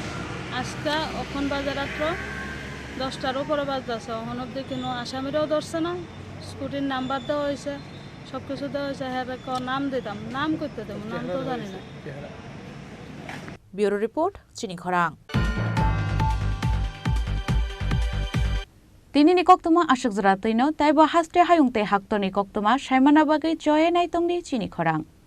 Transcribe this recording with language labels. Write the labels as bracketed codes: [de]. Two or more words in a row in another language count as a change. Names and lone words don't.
[bn] আজকে এখন বাজে রাত্র 10টার উপরে বাজতেছে, এখন অব্দি কোনো আসামিরাও ধরছে না। স্কুটির নাম্বার দেওয়া হয়েছে, সব কিছু দেওয়া হয়েছে। হ্যাঁ নাম দিতাম, নাম করতে দেবো, নাম তো জানি না। [en] bureau report চিনি খরাং। [trp] Tinini koktuma ashik zratino taibo haste hayungte haktoni koktuma shaimana bagai joye nai tongni chini khorang.